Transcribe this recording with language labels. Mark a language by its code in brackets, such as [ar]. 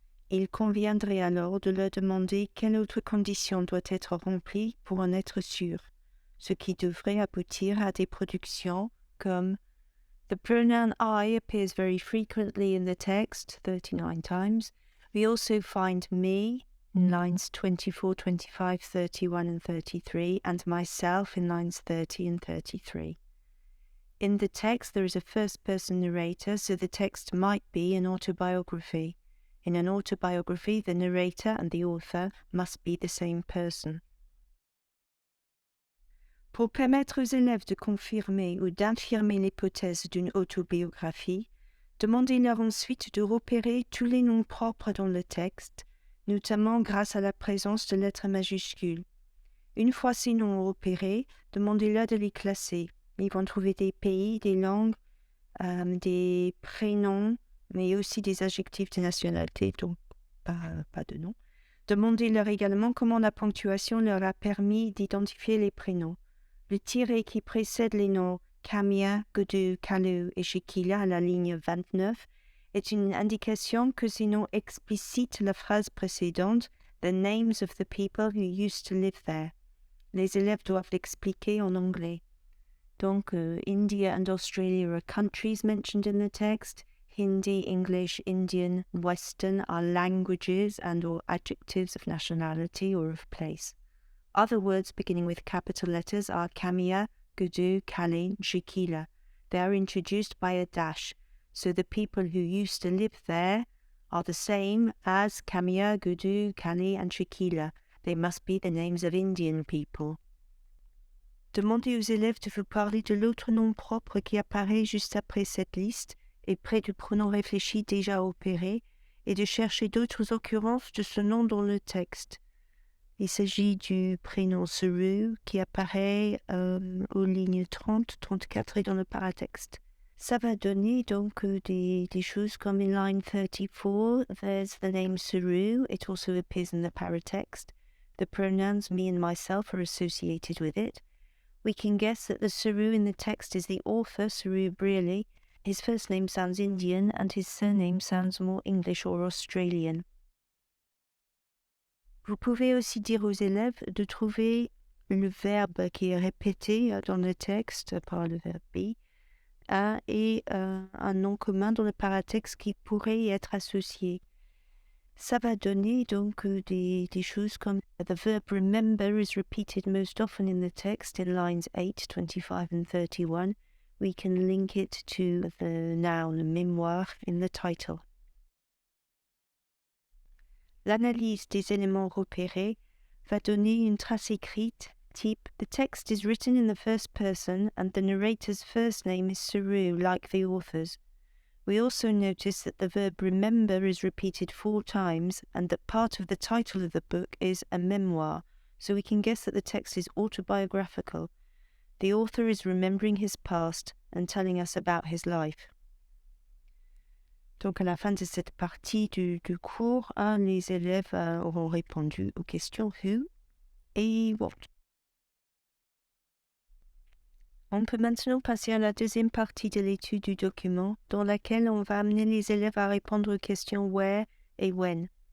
[fr] Il conviendrait alors de leur demander quelle autre condition doit être remplie pour en être sûr, ce qui devrait aboutir à des productions comme [en] The pronoun I appears very frequently in the text, 39 times. We also find me in lines 24, 25, 31 and 33, and myself in lines 30 and 33. In the text there is a first-person narrator, so the text might be an autobiography. In an autobiography, the narrator and the author must be the same person. [fr] Pour permettre aux élèves de confirmer ou d'infirmer l'hypothèse d'une autobiographie, demandez-leur ensuite de repérer tous les noms propres dans le texte, notamment grâce à la présence de lettres majuscules. Une fois ces noms repérés, demandez-leur de les classer. Ils vont trouver des pays, des langues, des prénoms, mais aussi des adjectifs de nationalité, donc pas de nom. Demandez-leur également comment la ponctuation leur a permis d'identifier les prénoms. Le tiret qui précède les noms Camia, Godu, Kalu et Shekila à la ligne 29 est une indication que ces noms explicitent la phrase précédente « [en] The names of the people who used to live there ». [fr] Les élèves doivent l'expliquer en anglais. [en] Donc, India and Australia are countries mentioned in the text. Hindi, English, Indian, Western are languages and or adjectives of nationality or of place. Other words beginning with capital letters are Kamia, Gudu, Kali, Shikila. They are introduced by a dash, so the people who used to live there are the same as Kamia, Gudu, Kali and Shikila. They must be the names of Indian people. [fr] Demandez aux élèves de vous parler de l'autre nom propre qui apparaît juste après cette liste et près du pronom réfléchi déjà opéré, et de chercher d'autres occurrences de ce nom dans le texte. Il s'agit du prénom Saroo qui apparaît aux lignes 30, 34 et dans le paratexte. Ça va donner donc des choses comme [en] in line 34, there's the name Saroo, it also appears in the paratext. The pronouns me and myself are associated with it. We can guess that the Saroo in the text is the author, Saroo Brierley. His first name sounds Indian and his surname sounds more English or Australian. [fr] Vous pouvez aussi dire aux élèves de trouver le verbe qui est répété dans le texte par le verbe be et un nom commun dans le paratexte qui pourrait y être associé. Ça va donner donc des choses comme [en] the verb remember is repeated most often in the text in lines 8, 25 and 31. We can link it to the noun mémoire in the title. [fr] L'analyse des éléments repérés va donner une trace écrite [en] type, the text is written in the first person and the narrator's first name is Saroo, like the author's. We also notice that the verb remember is repeated 4 times and that part of the title of the book is a memoir, so we can guess that the text is autobiographical. The author is remembering his past and telling us about his life. [fr] Donc à la fin de cette partie du cours, les élèves auront répondu aux questions who et what. On peut maintenant passer à la deuxième partie de l'étude du document, dans laquelle on va amener les élèves à répondre aux questions where et when.